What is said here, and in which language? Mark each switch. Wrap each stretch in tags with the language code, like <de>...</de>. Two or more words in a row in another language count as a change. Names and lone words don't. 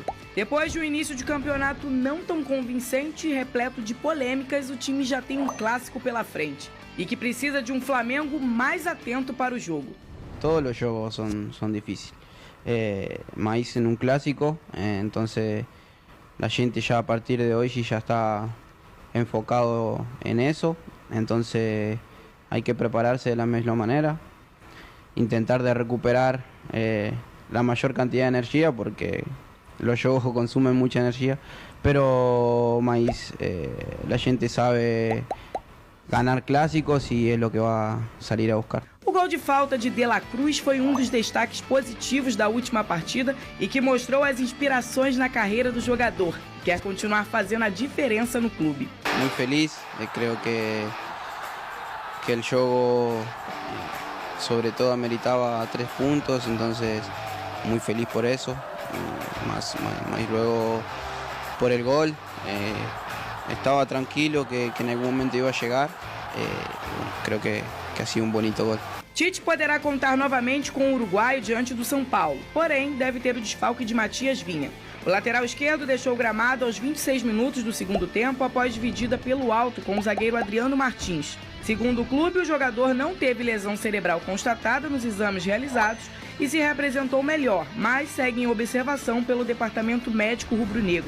<pt>Depois de um início de campeonato não tão convincente e repleto de polêmicas, o time já tem um clássico pela frente e que precisa de um Flamengo mais atento para o jogo. Todos os jogos são difíceis, mas em um clássico, então a gente já a partir de hoje já está enfocado</pt> <es>en eso, entonces hay que prepararse de la misma manera, intentar de recuperar la mayor cantidad de energía porque los juegos consumen mucha energía, pero más la gente sabe ganar clásicos y es lo que va a salir a buscar.</es> <pt>O gol de falta de La Cruz foi um dos destaques positivos da última partida e que mostrou as inspirações na carreira do jogador. Quer continuar fazendo a diferença no clube.</pt> <es>Muy feliz, creo que el juego sobre todo ameritaba 3 puntos, entonces muy feliz por eso, más luego por el gol, estaba tranquilo que en algún momento iba a llegar, creo que ha sido un bonito gol.</es> <pt>Tite poderá contar novamente com o uruguaio diante do São Paulo, porém deve ter o desfalque de Matias Vinha. O lateral esquerdo deixou o gramado aos 26 minutos do segundo tempo após dividida pelo alto com o zagueiro Adriano Martins. Segundo o clube, o jogador não teve lesão cerebral constatada nos exames realizados e se reapresentou melhor, mas segue em observação pelo departamento médico rubro-negro.</pt>